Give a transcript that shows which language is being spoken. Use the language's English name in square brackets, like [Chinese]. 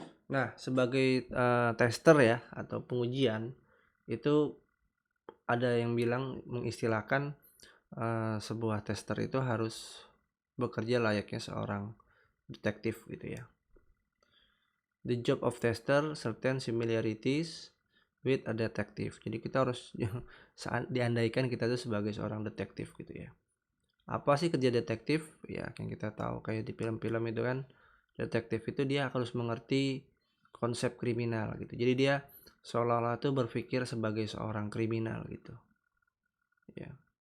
[Indonesian] Nah, sebagai tester ya atau pengujian itu ada yang bilang mengistilahkan sebuah tester itu harus bekerja layaknya seorang detektif gitu ya. [English] The job of tester certain similarities with a detective. [Indonesian] Jadi kita harus diandaikan kita itu sebagai seorang detektif gitu ya. Apa sih kerja detektif? Ya, yang kita tahu kayak di film-film itu kan, detektif itu dia harus mengerti konsep kriminal gitu. Jadi dia seolah-olah tuh berpikir sebagai seorang kriminal gitu. Ya.